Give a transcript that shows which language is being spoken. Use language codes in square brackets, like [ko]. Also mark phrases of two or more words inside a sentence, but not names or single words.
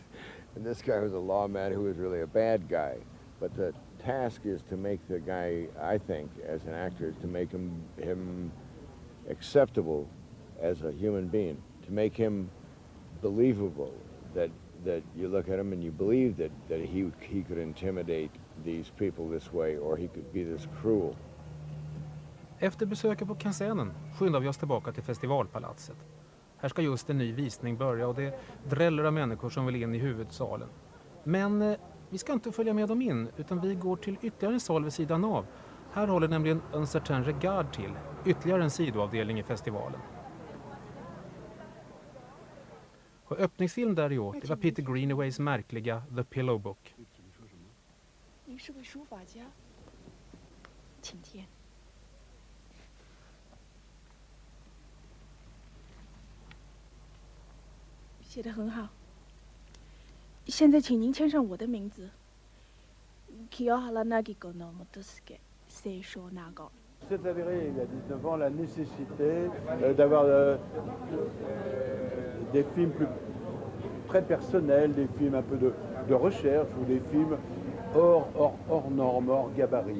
[en] And this guy was a lawman who was really a bad guy. But the task is to make the guy, I think, as an actor, to make him acceptable as a human being, to make him believable, that you look at him and you believe that he could intimidate these people this way or he could be this cruel. [sv] Efter besöket på Quinzainen skyndar vi oss tillbaka till festivalpalatset. Här ska just en ny visning börja och det dräller av människor som vill in i huvudsalen. Men vi ska inte följa med dem in utan vi går till ytterligare en sal vid sidan av. Här håller nämligen Un certain regard till, ytterligare en sidoavdelning i festivalen. Och öppningsfilm där i år, det var Peter Greenaways märkliga The Pillow Book. [zh] 您是位书法家，请填。写得很好。现在请您签上我的名字。 [fr] C'est avéré il y a 19 ans la nécessité d'avoir des films très personnels, des films un peu de recherche ou des films hors normes, hors gabarit.